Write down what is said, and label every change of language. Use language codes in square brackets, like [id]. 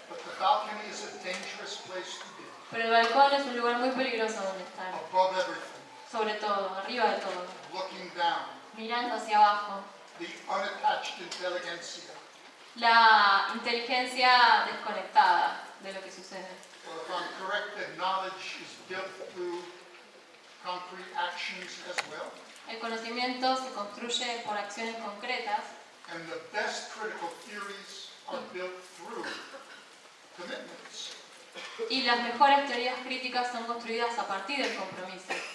[en] But the balcony is a dangerous place to be, [es] Pero el balcón es un lugar muy peligroso donde estar. [en] above everything, [es] Sobre todo, arriba de todo. [en] looking down, [es] Mirando hacia abajo. [en] the unattached intelligentsia. [es] La inteligencia desconectada de lo que sucede. [en] Well, if I'm correct, that knowledge is built through concrete actions as well. [es] El conocimiento se construye por acciones concretas [en] And the best critical theories are built through commitments. [es] y las mejores teorías críticas son construidas a partir del compromiso.